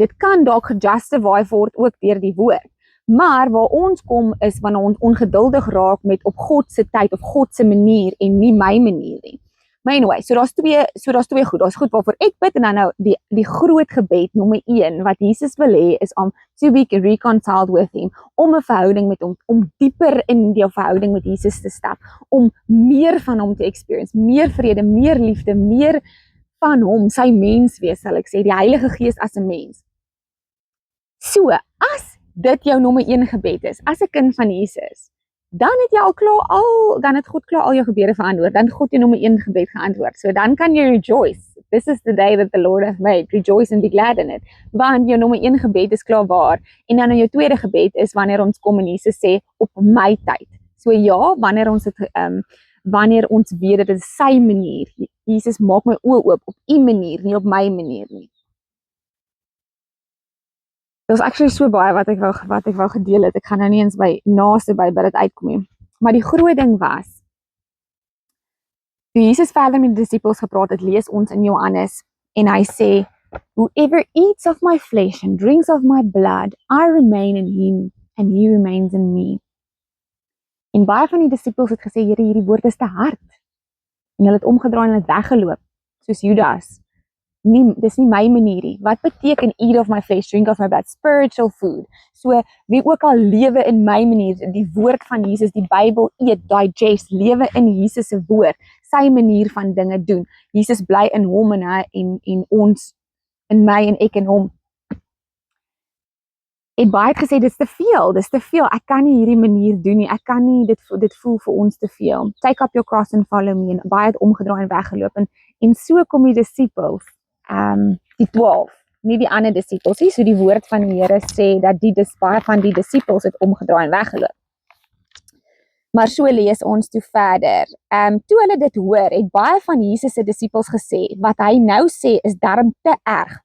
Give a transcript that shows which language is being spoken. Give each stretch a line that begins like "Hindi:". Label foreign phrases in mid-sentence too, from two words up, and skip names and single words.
Afrikaans: Dit kan dalk gejustify word ook deur die woord. Maar waar ons kom is wanneer ons ongeduldig raak met op God se tyd of God se manier en nie my manier nie. Maar anyway, so daar's twee goed. Daar's goed waarvoor ek bid en dan nou die groot gebed nommer 1 wat Jesus wil hê is om
English: to be reconciled with him,
Afrikaans: om 'n verhouding met hom, om dieper in die verhouding met Jesus te stap, om meer van hom te experience, meer vrede, meer liefde, meer van hom, sy mens wees, sal ek sê, die Heilige Gees as 'n mens. So, as dit jou nommer 1 gebed is, as 'n kind van Jesus, dan het jy dan het God klaar al jou gebede verantwoord, dan het God jou nommer 1 gebed geantwoord. So dan kan jy rejoice.
English: This is the day that the Lord hath made. Rejoice and be glad in it.
Afrikaans: Want jou nommer 1 gebed is klaar waar. En dan jou tweede gebed is wanneer ons kom en Jesus sê op my tyd. So ja, wanneer ons weet dit is sy manier. Jesus, maak my oë oop op u manier, nie op my manier nie. Dit was actually so baie wat ek wou gedeel het. Ek gaan nou nie eens by dit uitkom nie. Maar die groot ding was, toe Jesus verder met die disippels gepraat het, lees ons in Johannes, en hy sê,
English: whoever eats of my flesh and drinks of my blood, I remain in him, and he remains in me.
Afrikaans: En baie van die disippels het gesê, Here, hierdie woord is te hard. En hulle het omgedraai en hulle het weggeloop, soos Judas. Dis nie my manier nie. Wat beteken
English: eat of my flesh, drink of my blood? Spiritual food.
Afrikaans: So, wie ook al lewe in my manier, die woord van Jesus, die Bybel eet, digest, lewe in Jesus se woord, sy manier van dinge doen. Jesus bly in hom en ons in my en ek in hom. het baie gesê, dis te veel, ek kan nie hierdie manier doen nie, ek kan nie, dit voel vir ons te veel.
English: Take up your cross and follow me,
Afrikaans: en baie het omgedraai en weggeloop, en so kom die disciples, die 12, nie die ander disciples nie, so die woord van die Here sê, dat baie van die disciples het omgedraai en weggeloop. Maar so lees ons toe verder. Toe hulle dit hoor, het baie van Jesus se disciples gesê, wat hy nou sê is darm te erg.